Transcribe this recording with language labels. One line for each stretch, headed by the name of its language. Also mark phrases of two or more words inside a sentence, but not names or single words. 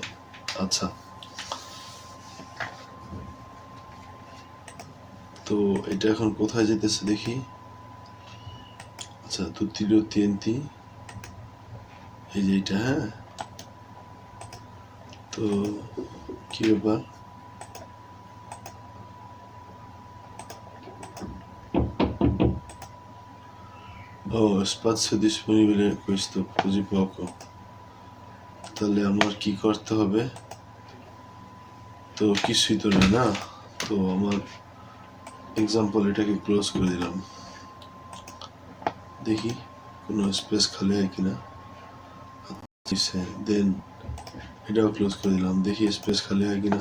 Bangla: আচ্ছা, তো এটা এখন কোথায় যেতেছে দেখি। আচ্ছা, তুতিলো তিএনটি, এই যে এইটা। হ্যাঁ, তো কি ব্যাপার?
Italian: spazio disponibile questo così poco,
Bangla: তাহলে আমার কি করতে হবে? তো কিছুই তো নেই না, তো আমার এক্সাম্পল এটাকে ক্লোজ করে দিলাম, দেখি কোনো স্পেস খালি হয় কিনা। দেন এটাও ক্লোজ করে দিলাম, দেখি স্পেস খালি হয় কিনা।